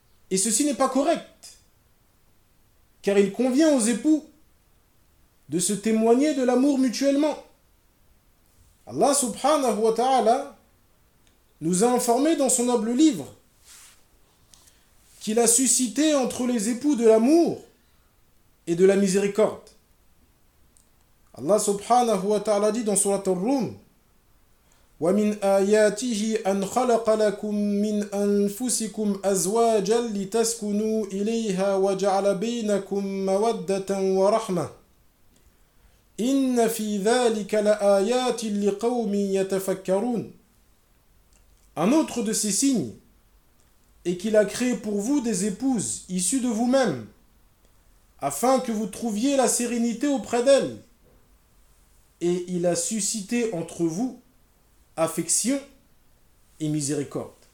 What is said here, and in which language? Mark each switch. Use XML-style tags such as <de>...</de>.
<fr>Et ceci n'est pas correct, car il convient aux époux de se témoigner de l'amour mutuellement. Allah subhanahu wa ta'ala nous a informé dans son noble livre qu'il a suscité entre les époux de l'amour et de la miséricorde. Allah subhanahu wa ta'ala dit dans sourate Ar-Rum:</fr> <ar>وَمِنْ آيَاتِهِ أَنْ خَلَقَ لَكُمْ مِنْ أَنْفُسِكُمْ أَزْوَاجًا لِتَسْكُنُوا إِلَيْهَا وَجَعَلَ بَيْنَكُمْ مَوَدَّةً وَرَحْمَةً إِنَّ فِي ذَلِكَ لَآيَاتٍ لِقَوْمٍ يَتَفَكَّرُونَ.</ar> <fr>Un autre de ces signes est qu'il a créé pour vous des épouses issues de vous-même, afin que vous trouviez la sérénité auprès d'elles. Et il a suscité entre vous affection et miséricorde.</fr>